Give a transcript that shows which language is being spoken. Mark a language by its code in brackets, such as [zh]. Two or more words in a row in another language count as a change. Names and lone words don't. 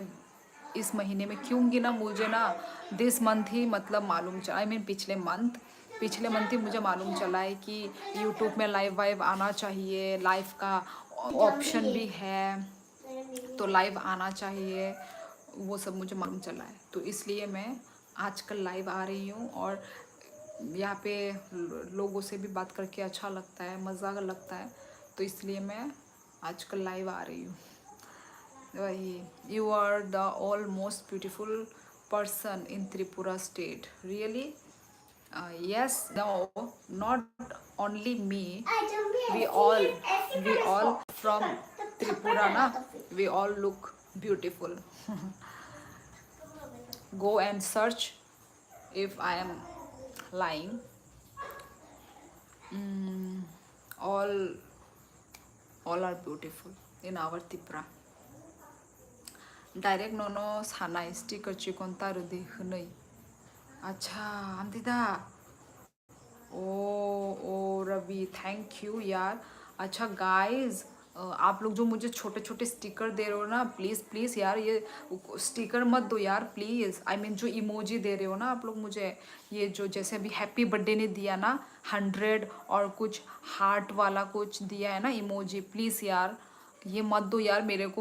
[hi] इस महीने में क्योंकि ना मुझे ना [en] this month [hi] ही मतलब मालूम चला, [en] I mean [hi] पिछले मंथ ही मुझे मालूम चला है कि यूट्यूब में लाइव वाइव आना चाहिए, लाइव का ऑप्शन भी है तो लाइव आना चाहिए, वो सब मुझे मालूम चला है। तो इसलिए मैं आजकल लाइव आ रही हूँ और यहाँ पे लोगों से भी बात करके अच्छा लगता है, मज़ा लगता है, तो इसलिए मैं आजकल लाइव आ रही हूँ। वही, [en] You are the all most beautiful person in Tripura state, really? yes, no, not only me, we all from Tripura na, we all look beautiful. Go and search if I am lying. all all are beautiful in our Tripura. [trp] Direct nono sanai sticker chikon tarudi hunai. [hi] अच्छा आंटीदा, ओ रवि [en] thank you [hi] यार। अच्छा गाइस, आप लोग जो मुझे छोटे छोटे स्टिकर दे रहे हो ना, [en] please please [hi] यार ये स्टिकर मत दो यार प्लीज़। [en] I mean [hi] जो इमोजी दे रहे हो ना आप लोग मुझे, ये जो जैसे अभी हैप्पी बर्थडे ने दिया ना 100 और कुछ हार्ट वाला कुछ दिया है ना इमोजी, प्लीज़ यार ये मत दो यार मेरे को।